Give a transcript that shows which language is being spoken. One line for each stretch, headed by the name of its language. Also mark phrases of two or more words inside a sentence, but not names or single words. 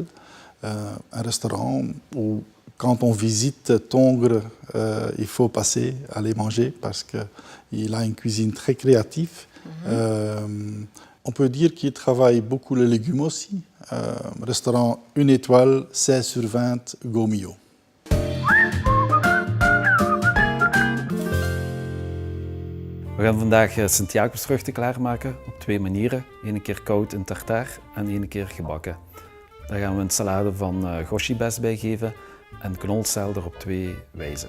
French: Un restaurant où, quand on visite Tongres, il faut passer, aller manger, parce qu'il a une cuisine très créative. On peut dire qu'il travaille beaucoup les légumes aussi. Restaurant 1 étoile, 16 sur 20, Gomio.
Dutch: We gaan vandaag Sint-Jacobsvruchten klaarmaken op 2 manieren. 1 keer koud in tartaar en 1 keer gebakken. Daar gaan we een salade van goshibes bij geven en knolselder op 2 wijzen.